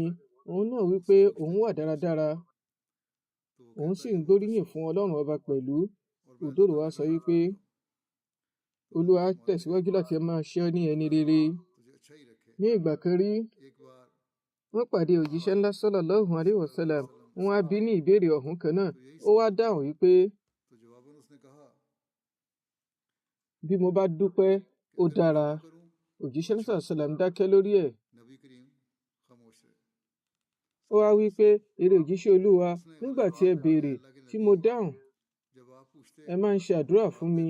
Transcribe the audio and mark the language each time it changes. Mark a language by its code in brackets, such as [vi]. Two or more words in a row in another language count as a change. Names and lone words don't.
[yo] Òun náà wí pé òun wà dáradára, òun sì ń gbóríyìn fún Ọlọ́run ọba pẹ̀lú. Òdòrò wa sọ wípé Olúwa tẹ̀síwájú láti máa ṣe ọ́ ní ẹni rere. Ní ìgbà kan rí, wọ́n pàdé òjíṣẹ́ ńlá [ar] صلى الله عليه وسلم. [yo] Wọ́n á bí ní ìbéèrè ọ̀hún kan náà. Ó wá dáhùn wípé bí mo bá dúpẹ́ ó dára. Òjíṣẹ́ ńlá sallam dákẹ́ lórí ẹ̀. Ó wá wí pé èrè òjíṣẹ́ Olúwa, nígbà tí ẹ béèrè tí mo dáhùn, ẹ máa ń ṣe àdúrà fún mi.